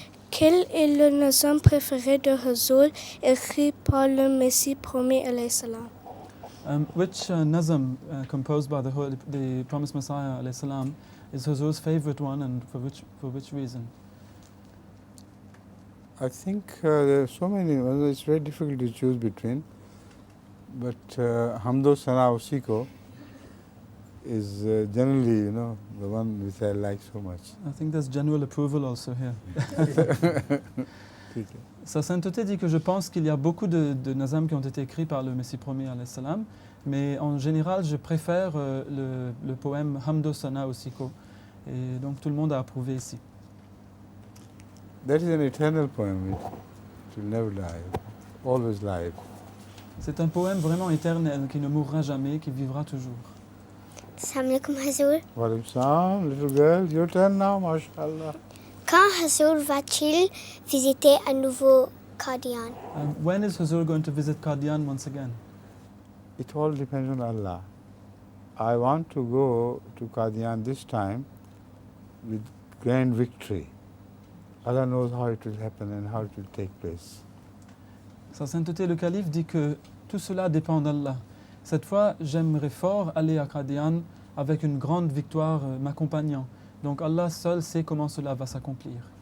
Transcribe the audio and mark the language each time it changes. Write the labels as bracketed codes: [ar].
[fr] Quel est le nazam préféré de Huzour écrit par le Messie premier [ar] alayhi salam? [en] Which nazam composed by the Promised Messiah [ar] alayhi salam [en] is Huzur's favorite one, and for which reason? I think there are so many. It's very difficult to choose between. But Hamdo Sana Usiko is generally, the one which I like so much. I think there's general approval also here. [fr] Sa sainteté dit que je pense qu'il y a beaucoup de nazam qui ont été écrits par le Messie premier [ar] alayhi salam, [fr] mais en général je préfère le poème Hamdo Sana Usiko, et donc tout le monde a approuvé ici. [en] That is an eternal poem. It will never die, always live. [fr] C'est un poème vraiment éternel qui ne mourra jamais, qui vivra toujours. [ar] Assalamu alaikum Hazur. Wa alaikum salam, [en] little girl, your turn now, mashallah. [fr] Quand Hazur va-t-il visiter à nouveau Qadian? [en] When is Huzur going to visit Qadian once again? It all depends on Allah. I want to go to Qadian this time with grand victory. Allah knows how it will happen and how it will take place. [fr] Sa sainteté le calife dit que tout cela dépend d'Allah. Cette fois, j'aimerais fort aller à Qadian avec une grande victoire m'accompagnant. Donc Allah seul sait comment cela va s'accomplir.